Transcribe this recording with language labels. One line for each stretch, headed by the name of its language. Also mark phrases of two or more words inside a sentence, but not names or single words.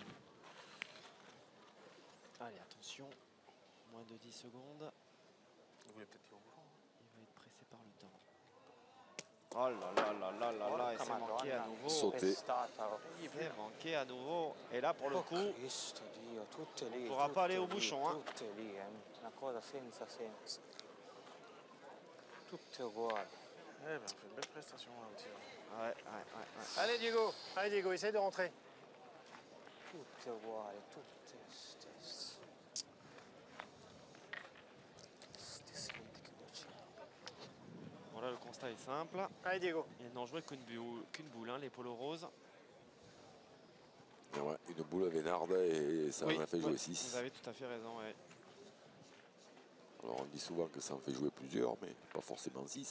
French: Allez, attention. Moins de 10 secondes. Vous voulez peut-être tirer au bouchon. Il va être pressé par le temps. Oh là là là là là là, et c'est manqué à nouveau. Sauter. C'est manqué à nouveau. Et là, pour le coup,
Italian: Cristo Dio, tutte lì,
French: on ne pourra pas aller au
Italian: tutte lì,
French: bouchon. Hein.
Italian: Tutte lì, una cosa senza senso. Tutte uguali.
French: Eh ben, on fait une belle prestation là au tir. Ouais. Allez, Diego. Allez, Diego, essaye de rentrer.
Italian: Tutte uguali, tutte stesse. Stesse identiche.
French: Voilà, le constat est simple. Allez, Diego. Ils n'ont joué qu'une boule, hein, les polos roses. Et ouais, une boule vénarde et ça en a fait jouer 6. Vous avez tout à fait raison. Ouais. Alors on dit souvent que ça en fait jouer plusieurs, mais pas forcément 6.